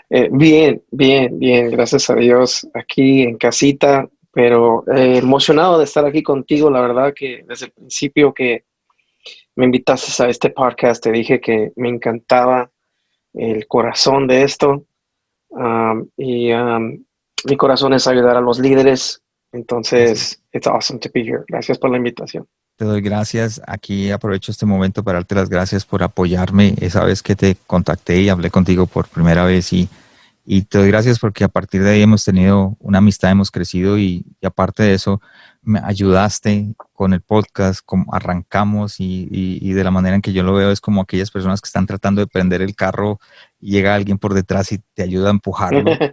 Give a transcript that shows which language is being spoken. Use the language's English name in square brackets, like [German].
[Spanish] Bien, gracias a Dios, aquí en casita, pero emocionado de estar aquí contigo. La verdad que desde el principio que me invitaste a este podcast, te dije que me encantaba el corazón de esto. Mi corazón es ayudar a los líderes. Así es. [English] Entonces, it's awesome to be here. [Spanish] Gracias por la invitación. Te doy gracias. Aquí aprovecho este momento para darte las gracias por apoyarme. Esa vez que te contacté y hablé contigo por primera vez y te doy gracias porque a partir de ahí hemos tenido una amistad, hemos crecido y aparte de eso me ayudaste con el podcast, como arrancamos y de la manera en que yo lo veo es como aquellas personas que están tratando de prender el carro y llega alguien por detrás y te ayuda a empujarlo.